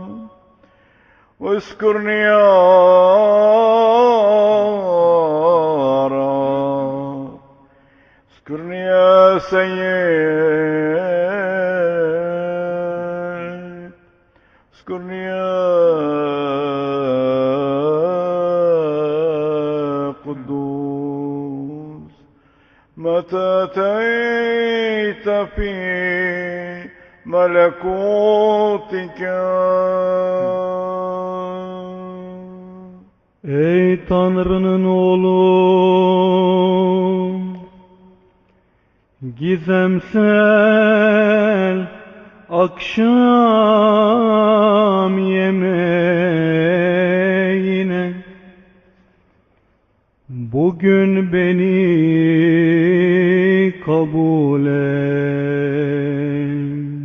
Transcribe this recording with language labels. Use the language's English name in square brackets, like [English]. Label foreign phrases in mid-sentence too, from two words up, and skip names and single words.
[Arabic] واذكرني يا رب، اذكرني يا سيد، اذكرني يا قدوس، متى أتيت في ملكوتك. [Turkish] Ey Tanrı'nın oğlu, gizemsel akşam yemeğine bugün beni kabul et.